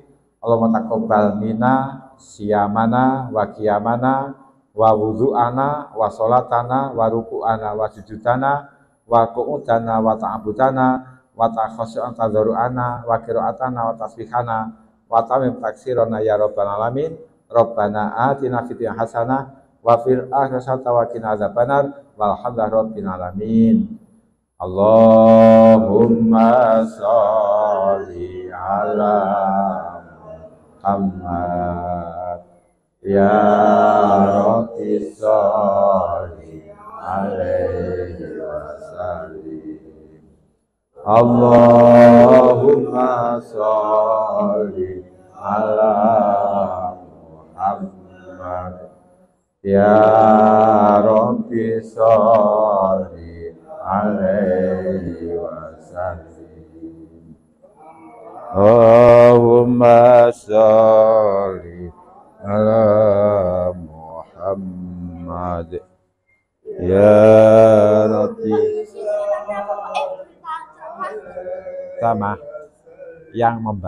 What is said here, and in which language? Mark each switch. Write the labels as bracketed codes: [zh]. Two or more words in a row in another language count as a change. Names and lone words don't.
[ar] اللهم تقبل منا صيامنا وقيامنا ووضوءنا وصلاتنا وركوعنا وسجودنا وقعودنا وتعبدنا وتخشعنا تضرعنا وقراءتنا وتسبيحنا وتمام تكبيرنا يا رب العالمين. ربنا آتنا في الدنيا حسنة وفي الآخرة حسنة وقنا عذاب النار والحمد لله رب العالمين. اللهم صل على محمد يا رب صل عليه وسلم. اللهم صل على محمد يا رب صل عليه وسلم. صل على محمد يا رب. [id] Sama yang membaca